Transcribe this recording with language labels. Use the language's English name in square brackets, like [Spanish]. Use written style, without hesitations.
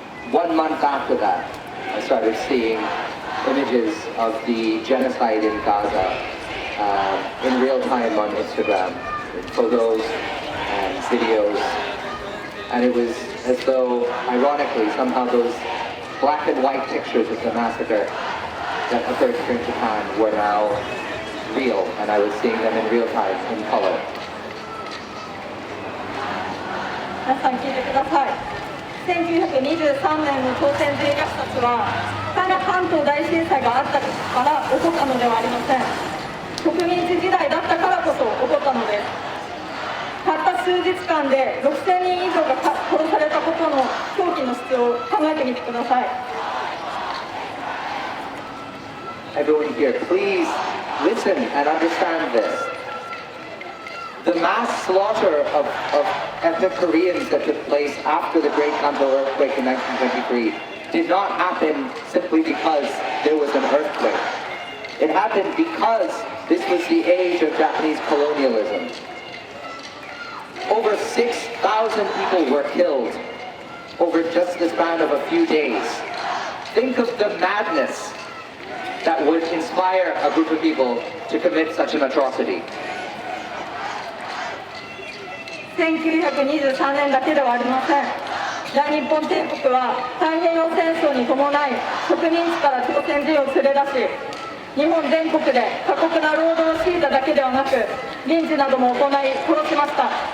[English] 1 month after that, I started seeing images of the genocide in Gaza in real time on Instagram, photos and videos, and it was as though, ironically, somehow those black and white pictures of the massacre that occurred here in Japan were now real, and I was seeing them in real time, in color. [Japanese] 皆さん聞いてください。1923年の朝鮮人虐殺は関東大震災があったから起こったのではありません。植民地時代だったからこそ起こったのです。たった数日間で6000人以上が殺されたことの狂気の質を考えてみてください。 [English] Everyone here, please listen and understand this. The mass slaughter of ethnic Koreans that took place after the Great Kanto earthquake in 1923 did not happen simply because there was an earthquake. It happened because this was the age of Japanese colonialism. Over 6,000 people were killed over just the span of a few days. Think of the madness that would inspire a group of people to commit such an atrocity. [Japanese] 1923年だけではありません。大日本帝国は太平洋戦争に伴い植民地から朝鮮人を連れ出し、日本全国で過酷な労働を強いただけではなく、リンチなども行い殺しました。